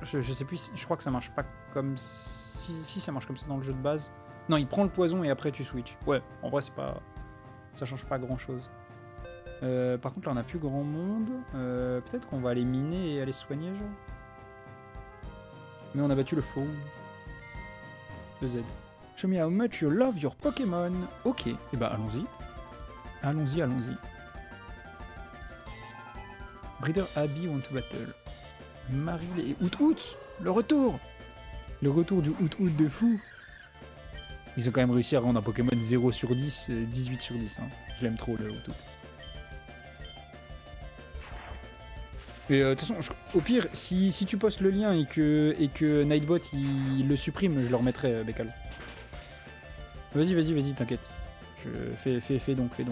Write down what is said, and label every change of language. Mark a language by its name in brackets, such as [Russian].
[French] Je sais plus, je crois que ça marche pas comme si ça marche comme ça dans le jeu de base. Non, il prend le poison et après tu switches. Ouais, en vrai, c'est pas. Ça change pas grand chose. Par contre, là, on a plus grand monde. Peut-être qu'on va aller miner et aller soigner, genre. Mais on a battu le faux. Le Z. [English] Show me how much you love your Pokémon. [French] Ok, et bah allons-y. Allons-y, allons-y. [English] Breeder Abby want to battle. [French] Maril et Out-Out. Le retour. Le retour du Out-Out de fou. Ils ont quand même réussi à rendre un Pokémon 0 sur 10, 18 sur 10. Hein. Je l'aime trop, le Out-Out. Et de toute façon, au pire, si tu postes le lien et que Nightbot il le supprime, je le remettrai, Bécal. Vas-y, t'inquiète. Fais donc.